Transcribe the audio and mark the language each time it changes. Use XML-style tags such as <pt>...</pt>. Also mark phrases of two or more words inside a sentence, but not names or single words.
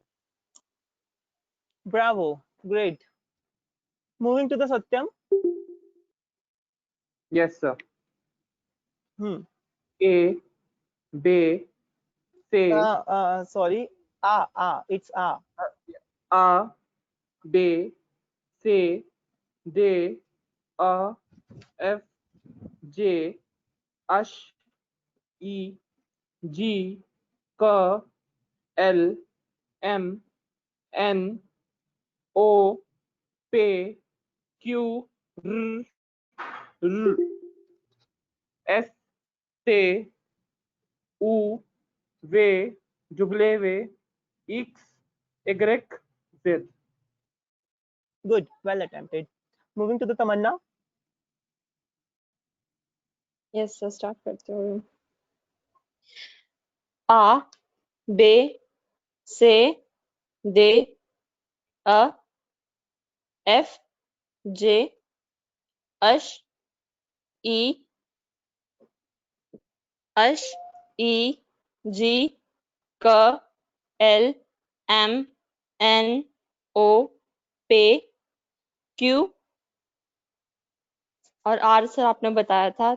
<en>Bravo, great. Moving to the Satyam. Yes, sir. A, B, C. Sorry. It's A. A, B, C, D, A, F, J, H, E, G, K, L, M, N, O, P, Q, R, R, S, T, U, V, W, X, Y, Z. Good, well attempted. Moving to the Tamanna. yes sir,</en> <hi>स्टार्ट करते हो।</hi> <fr>a, b, c, d, e, f, j, h, i, g, k, l, m, n, o, p, q</fr> <hi>और आर सर आपने बताया था।</hi>